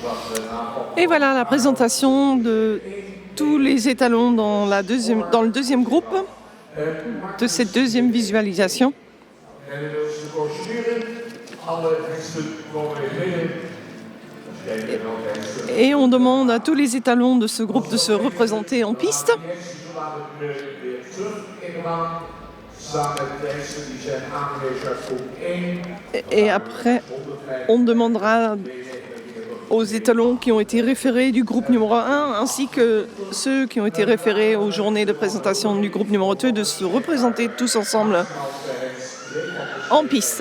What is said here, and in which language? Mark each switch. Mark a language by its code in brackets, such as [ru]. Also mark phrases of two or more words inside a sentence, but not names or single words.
[fr] Et voilà la présentation de tous les étalons dans le deuxième groupe de cette deuxième visualisation. [nl] En de procedure, alle hengsten komen weer binnen. [fr] Et on demande à tous les étalons de ce groupe de se représenter en piste. Et après, on demandera aux étalons qui ont été référés du groupe numéro 1 ainsi que ceux qui ont été référés aux journées de présentation du groupe numéro 2 de se représenter tous ensemble en piste.